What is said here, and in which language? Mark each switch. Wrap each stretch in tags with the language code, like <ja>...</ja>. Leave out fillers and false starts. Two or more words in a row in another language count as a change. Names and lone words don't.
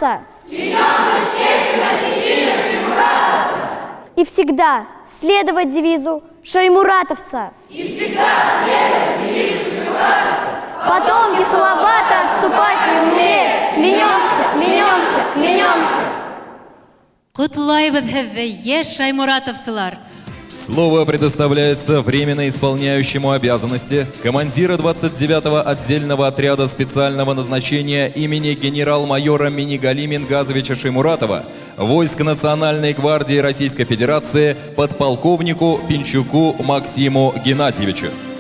<ru>Клянемся с честью носить имя шаймуратовца. и всегда следовать девизу шаймуратовца. Потомки Салавата отступать не умеют. Клянемся, клянемся, клянемся.</ru> <ba>Құтлайбыз һеҙҙе, йәш шаймуратовсылар.</ba> <ru>Слово предоставляется временно исполняющему обязанности командира 29-го отдельного отряда специального назначения имени генерал-майора Минигали Мингазовича Шаймуратова войск Национальной гвардии Российской Федерации подполковнику Пинчуку Максиму Геннадьевичу.</ru>